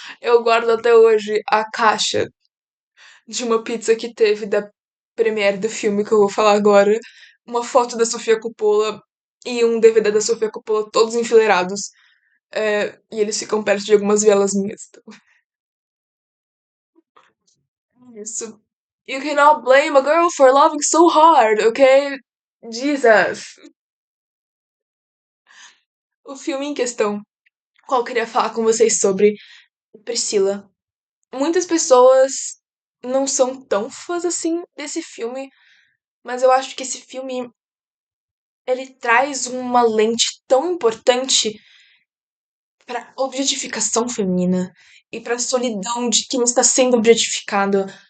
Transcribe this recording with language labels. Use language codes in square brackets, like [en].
[pt] Eu guardo até hoje a caixa de uma pizza que teve da premiere do filme que eu vou falar agora. Uma foto da Sofia Coppola e um DVD da Sofia Coppola, todos enfileirados. E eles ficam perto de algumas vielas minhas. Então, é isso. [en] You cannot blame a girl for loving so hard, okay? Jesus. [pt] O filme em questão, qual eu queria falar com vocês sobre Priscila. Muitas pessoas não são tão fãs assim desse filme, mas eu acho que esse filme ele traz uma lente tão importante para objetificação feminina e para solidão de quem está sendo objetificado.